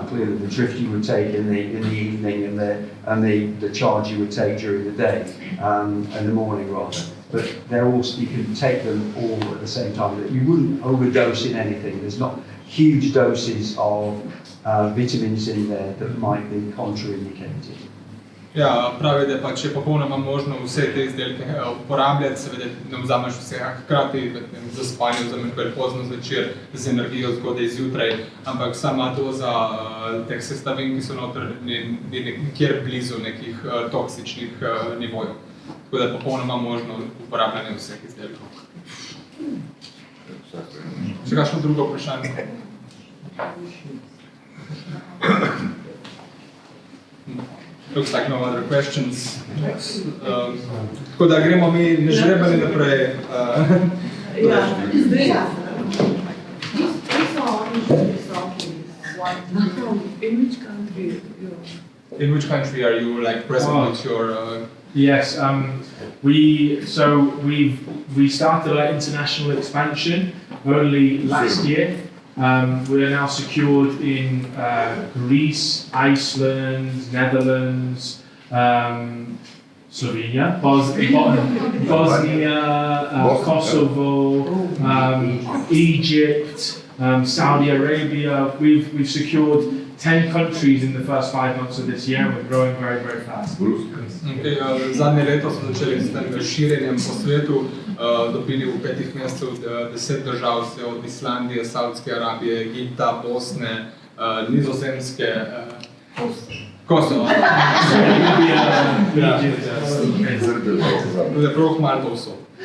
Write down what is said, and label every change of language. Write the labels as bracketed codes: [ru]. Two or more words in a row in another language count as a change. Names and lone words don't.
[en] Clearly, the drift you would take in the evening, and the charge you would take during the day, in the morning rather. But they're also, you can take them all at the same time. You wouldn't overdose in anything. There's not huge doses of vitamins in there that might be contraindicated. [sl] Ja, pravi, da pa če popolnoma možno vse te izdelke uporabljati, seveda ne vzameš vsega hkrati, za spanje vzameš bolj pozno zvečer, z energijo zgodaj zjutraj, ampak sama doza teh sestavin, ki so noter, ni nikjer blizu nekih toksičnih nivojev. Tako da je popolnoma možno uporabljanje vseh izdelkov. Še kakšno drugo vprašanje? [en] Looks like no other questions. [sl] Tako da gremo mi nežrebali naprej. Ja, zdaj. [en] In which country? In which country are you like present with your? Yes, we started our international expansion only last year. We are now secured in Greece, Iceland, Netherlands, Slovenia, Bosnia, Kosovo, Egypt, Saudi Arabia. We've secured 10 countries in the first 5 months of this year, and we're growing very, very fast. [sl] Okay, zadnje leto smo začeli s tem širjenjem po svetu, dobili v 5 mesecev 10 držav, vse od Islandije, Saudske Arabije, Egipta, Bosne, Nizozemske, Kosovo. Tudi prav malo to vso.